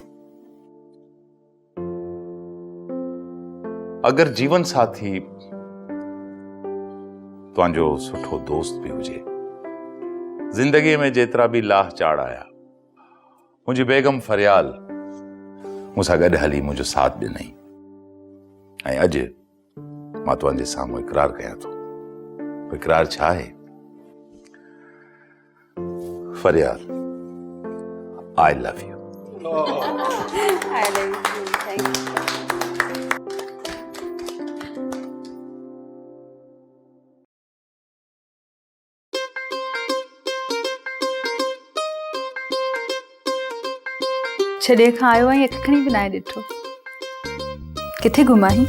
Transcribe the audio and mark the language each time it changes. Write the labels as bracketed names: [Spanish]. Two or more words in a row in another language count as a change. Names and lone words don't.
[Sindhi] अगरि जीवन साथी तव्हांजो सुठो दोस्त बि हुजे, ज़िंदगीअ में जेतिरा बि लाह चाड़ आया, मुंहिंजी बेगम फरियाल मूंसां गॾु हली मुंहिंजो साथ ॾिनई। ऐं अॼु मां तव्हांजे साम्हूं इक़रार कयां थो। इक़रार छा आहे? फरियाल, [English] I love you. I love you too. Thank you. [Sindhi] छॾे खां आयो आहीं, अखिणी बि नाहे ॾिठो। किथे घुमाहीं?